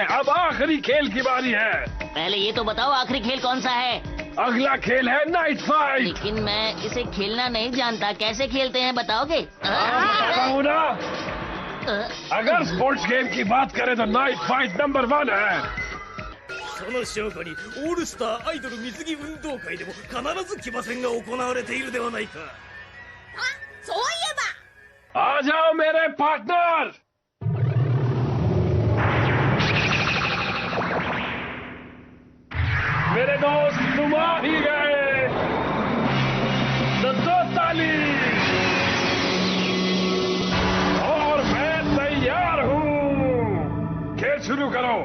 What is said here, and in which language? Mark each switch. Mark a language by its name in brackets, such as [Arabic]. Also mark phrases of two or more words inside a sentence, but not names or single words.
[Hindi] अब आखिरी खेल की बारी है। पहले ये तो बताओ आखिरी खेल कौन सा है? अगला खेल है [English] night fight. [Hindi] लेकिन मैं इसे खेलना नहीं जानता, कैसे खेलते हैं बताओगे? बताता हूँ ना। अगर [English] sports game [Hindi] की बात करें तो [English] night fight [Hindi] नंबर 1 है। [Japanese] その証拠にオールスターアイドル水着運動会でも必ず騎馬戦が行われているではないか。そういえば [Hindi] आ जाओ मेरे पार्टनर। मेरे दोस्त तुम आ ही गए। तो दो ताली। और मैं तैयार हूँ। खेल शुरू करो।